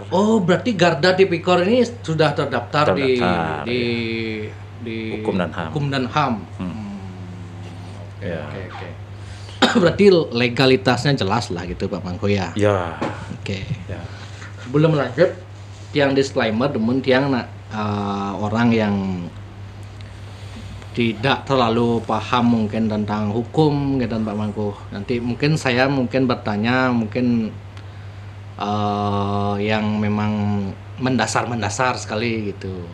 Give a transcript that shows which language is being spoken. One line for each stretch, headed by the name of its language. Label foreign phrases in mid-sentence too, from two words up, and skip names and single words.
Indonesian: Oh, berarti Garda Tipikor ini sudah terdaftar di Hukum dan HAM. Oke. Berarti legalitasnya jelas lah gitu Pak Mangku ya. Ya. Oke. Ya. Sebelum lanjut,
Balinese: tiang disclaimer demun tiang
Indonesian: orang yang tidak terlalu paham mungkin tentang hukum gitu Pak Mangku. Nanti mungkin saya bertanya yang memang mendasar sekali gitu.